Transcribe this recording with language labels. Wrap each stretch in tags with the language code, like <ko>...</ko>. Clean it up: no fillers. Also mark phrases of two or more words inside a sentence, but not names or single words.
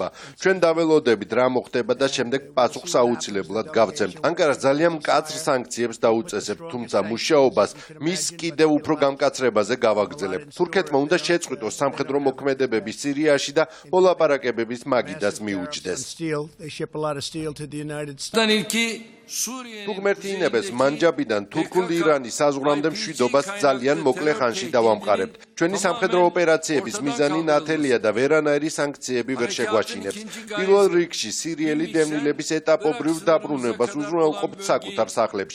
<ka>ჩვენ დაველოდებით რა მოხდება და შემდეგ პასუხს აუცილებლად გავცემთ. ანკარას ძალიან მკაცრ სანქციებს დაუწესებთ, თუმცა მუშაობას მის კიდევ უფრო გამკაცრებაზე გავაგრძელებთ. თურქეთმა უნდა შეწყვიტოს სამხედრო მოქმედებები სირიაში და მოლაპარაკებების მაგიდას მიუჯდეს.</ka> <en>They ship a lot of steel to the United States.</en> <ka>თუ გმერთინებს მანჯაბიდან თურქულ ირანის საზღვრამდე მშვიდობას ძალიან მოკლე ხანში დავამყარებთ. ჩვენი სამხედრო ოპერაციების მიზანი ნათელია და ვერანაირი სანქციები ვერ შეგვაჩინებს. პირველ რიგში სირიელი დევნილების ეტაპობრივ დაბრუნებას უზრუნველყოფთ საკუთარ სახლებში.</ka>